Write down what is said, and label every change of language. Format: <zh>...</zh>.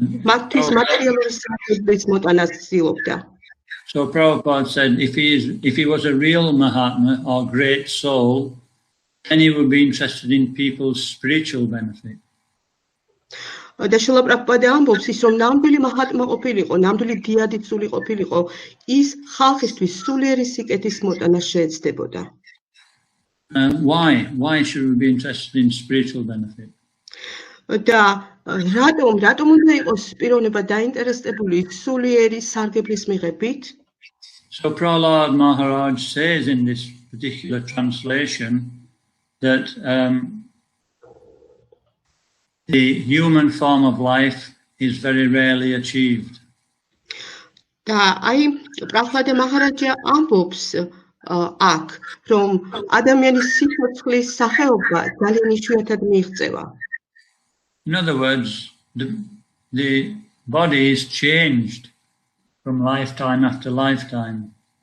<ka>მათთვის მატერიალური საფრთხის მოტანას ცდილობდა.</ka> <en>So Prabhupada said if he was a real Mahatma or great soul, then he would be interested in people's spiritual benefit.</en> <ka>და შრილა პრაბჰუპადა ამბობს, ის რომ ნამდვილი მაჰატმა ყოფილიყო, ნამდვილი დიადიცული ყოფილიყო, ის ხალხისთვის სულიერი სიკეთის მოტანას შეეცდებოდა.</ka> <en>Why should we be interested in spiritual benefit?</en> <ka>და რატომ უნდა იყოს პიროვნება დაინტერესებული სულიერი სარგებლის მიღებით?</ka> <en>So Prahlad Maharaj says in this particular translation that the human form of life is very rarely achieved.</en> <ka>და აი პრაბჰლადა მაჰარაჯა ამბობს აქ, რომ ადამიანის სიცოცხლის სახეობა ძალიან იშვიათად მიიღწევა.</ka> <en>In other words, the body is changed from lifetime after lifetime.</en>